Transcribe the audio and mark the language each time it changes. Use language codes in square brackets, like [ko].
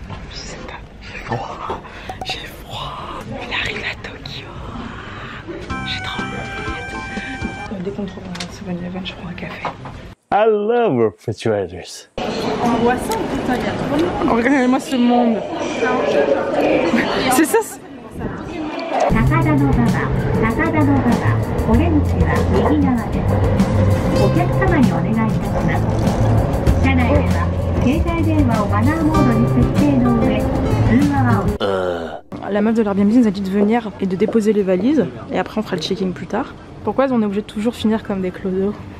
[fr] Je sais pas. J'ai froid. J'ai froid. On arrive à Tokyo. J'ai trop hâte. Dès qu'on trouve un 7-Eleven, je prends un café. [en] I love refrigerators. [fr] Angoissant, putain, il y a trop de monde. Regardez-moi ce monde. C'est ça. [ja] 高田の馬場、高田の馬場、お出口は右側です。お客様にお願いいたします。車内では携帯電話をマナーモードに設定の上、通話は [fr] La meuf de l'Airbnb nous a dit de venir et de déposer les valises et après on fera le checking plus tard. Pourquoi on est obligé de toujours finir comme des clodos?